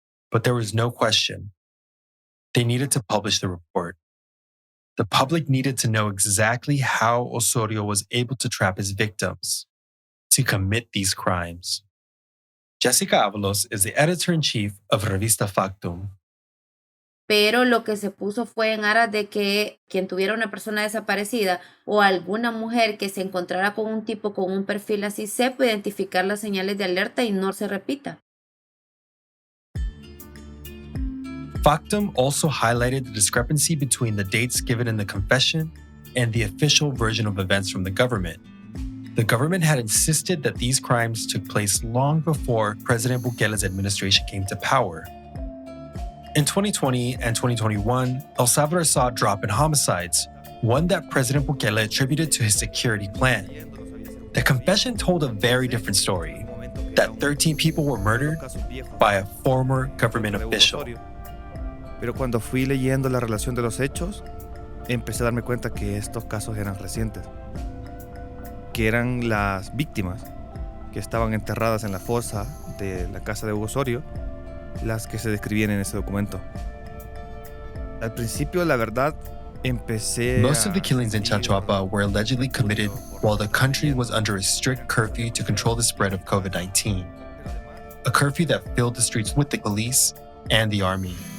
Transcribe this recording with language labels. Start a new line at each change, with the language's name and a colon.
English: But there was no question. They needed to publish the report. The public needed to know exactly how Osorio was able to trap his victims, to commit these crimes. Jessica Avalos is the editor-in-chief of Revista Factum.
Spanish: Pero lo que se puso fue en aras de que quien tuviera una persona desaparecida o alguna mujer que se encontrara con un tipo con un perfil así sepa identificar las señales de alerta y no se repita.
English: Factum also highlighted the discrepancy between the dates given in the confession and the official version of events from the government. The government had insisted that these crimes took place long before President Bukele's administration came to power. In 2020 and 2021, El Salvador saw a drop in homicides, one that President Bukele attributed to his security plan. The confession told a very different story, that 13 people were murdered by a former government official.
Spanish: Pero cuando fui leyendo la relación de los hechos, empecé a darme cuenta que estos casos eran recientes, que eran las víctimas que estaban enterradas en la fosa de la casa de Osorio, las que se describían en ese documento. Al principio, la verdad, empecé
English: Most of the killings in Chachuapa were allegedly committed while the country was under a strict curfew to control the spread of COVID-19, a curfew that filled the streets with the police and the army.